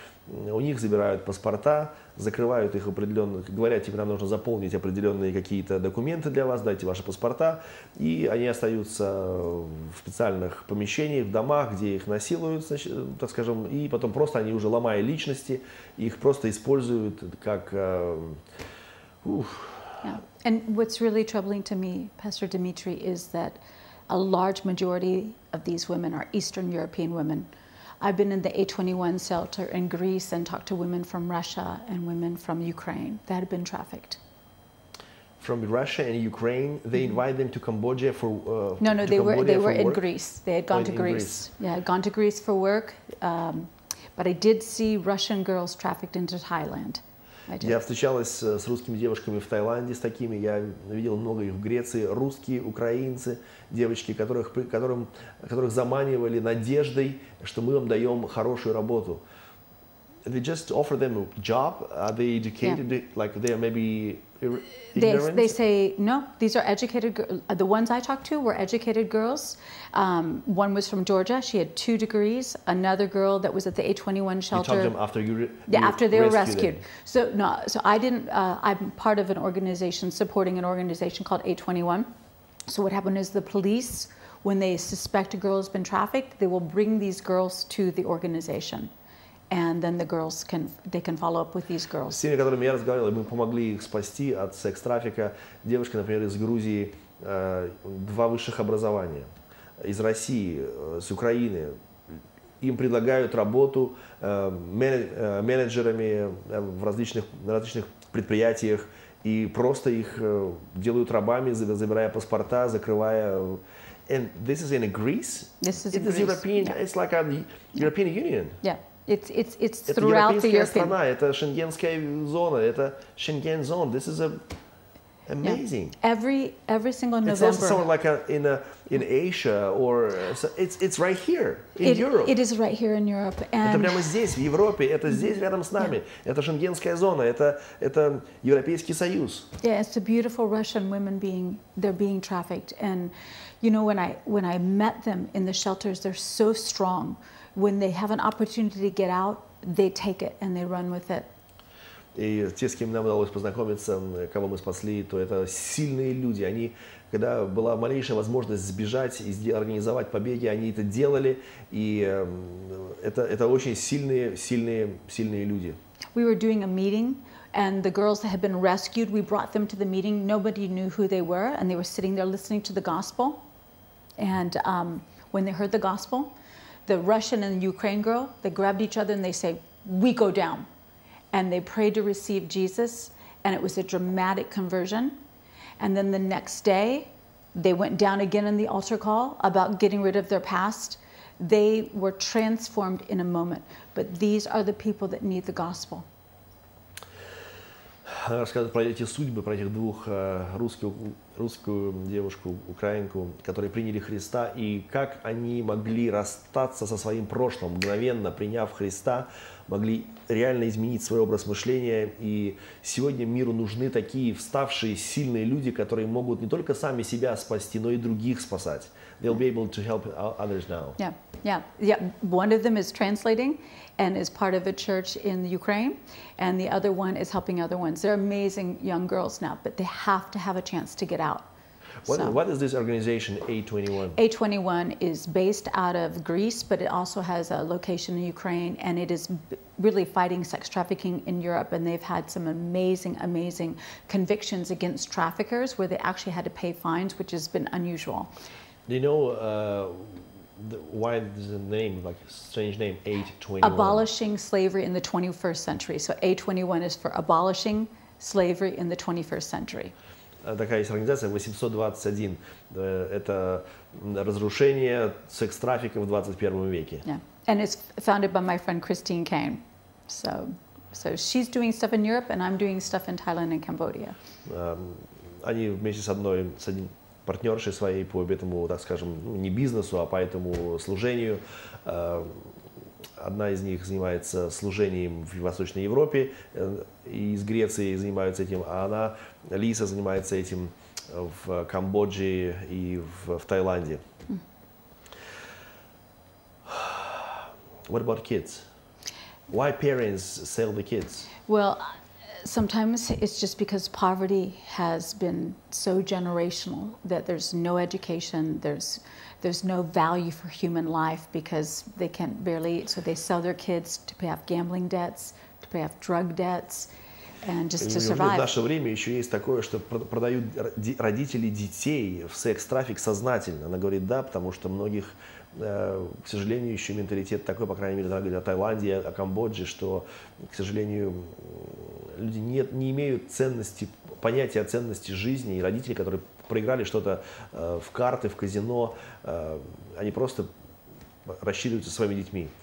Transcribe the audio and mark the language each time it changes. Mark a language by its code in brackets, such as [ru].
[ru] У них забирают паспорта, закрывают их определенных, говорят, типа, нам нужно заполнить определенные какие-то документы для вас, дайте ваши паспорта, и они остаются в специальных помещениях, в домах, где их насилуют, так скажем, и потом просто они уже, ломая личности, их просто используют как... [en] Yeah. And what's really troubling to me, Pastor Dmitry, is that a large majority of these women are Eastern European women. I've been in the A21 shelter in Greece and talked to women from Russia and women from Ukraine that had been trafficked. From Russia and Ukraine, they invite them to Cambodia for No, they were in Greece. They had gone to Greece. Yeah, gone to Greece for work. But I did see Russian girls trafficked into Thailand. [ru] Я встречалась с русскими девушками в Таиланде, с такими, я видел много их в Греции, русские, украинцы, девочки, которых заманивали надеждой, что мы вам даем хорошую работу. [en] They just offer them a job. Are they educated? Yeah. Like they are maybe ignorant? They say no. These are educated. The ones I talked to were educated girls. One was from Georgia. She had 2 degrees. Another girl that was at the A21 shelter. You talked to them after after they were rescued. So no. So I didn't. I'm part of an organization supporting an organization called A21. So what happened is the police, when they suspect a girl has been trafficked, they will bring these girls to the organization. And then the girls can follow up with these girls. [ru] С теми, которыми я разговаривал, мы помогли их спасти от секс-трафика. Девушка, например, из Грузии, 2 высших образования. Из России, с Украины. Им предлагают работу менеджерами в различных предприятиях. И просто их делают рабами, забирая паспорта, закрывая... [en] And this is in Greece? This is in Greece. European, yeah. It's like a European Union. Yeah. It's throughout the European. [ru] Страна, это шенгенская зона, это [en] Schengen zone. This is amazing. Yeah. Every single November. It's also somewhere like in Asia or it's right here in Europe. It is right here in Europe. [ru] Это прямо здесь, в Европе, это здесь рядом с нами. Это шенгенская зона, это Европейский Союз. [en] Yeah, it's the beautiful Russian women they're being trafficked, and you know when I met them in the shelters, they're so strong. When they have an opportunity to get out, they take it and they run with it. [ru] И те, с кем нам удалось познакомиться, кого мы спасли, то это сильные люди. Они, когда была малейшая возможность сбежать и организовать побеги, они это делали. И это очень сильные люди. [en] We were doing a meeting, and the girls that had been rescued, we brought them to the meeting. Nobody knew who they were, and they were sitting there listening to the gospel. And when they heard the gospel, the Russian and the Ukraine girl, they grabbed each other and they say, "We go down." And they prayed to receive Jesus, and it was a dramatic conversion. And then the next day, they went down again in the altar call about getting rid of their past. They were transformed in a moment. But these are the people that need the gospel. [ru] Рассказывать про эти судьбы, про этих 2 русскую девушку, украинку, которые приняли Христа, и как они могли расстаться со своим прошлым, мгновенно приняв Христа, могли реально изменить свой образ мышления. И сегодня миру нужны такие вставшие, сильные люди, которые могут не только сами себя спасти, но и других спасать. [en] They'll be able to help others now. Yeah. One of them is translating and is part of a church in Ukraine, and the other one is helping other ones. They're amazing young girls now, but they have to have a chance to get out. What is this organization, A21? A21 is based out of Greece, but it also has a location in Ukraine, and it is really fighting sex trafficking in Europe, and they've had some amazing convictions against traffickers where they actually had to pay fines, which has been unusual. Do you know why is the name, like strange name, A21? Abolishing slavery in the 21st century. So A21 is for abolishing slavery in the 21st century. [ru] Такая есть организация 821. Это разрушение секс-трафика в 21 веке. [en] Yeah. And it's founded by my friend Christine Kane. So she's doing stuff in Europe, and I'm doing stuff in Thailand and Cambodia. [ru] Они вместе с одним партнершей своей по этому, так скажем, не бизнесу, а по этому служению одна из них занимается служением в Восточной Европе, и из Греции занимаются этим, а она, Лиза, занимается этим в Камбодже и в Таиланде. [en] What about kids? Why parents sell the kids? Well, sometimes it's just because poverty has been so generational that there's no education, there's no value for human life because they can barely eat, so they sell their kids to pay off gambling debts, to pay off drug debts, and just to survive. [ru] В наше время еще есть такое, что продают родители детей в секс-трафик сознательно. Она говорит да, потому что многих, к сожалению, еще менталитет такой, по крайней мере, о Таиланде, о Камбодже, что, к сожалению, люди не имеют ценности, понятия о ценности жизни, и родители, которые проиграли что-то в карты, в казино, они просто рассчитываются своими детьми.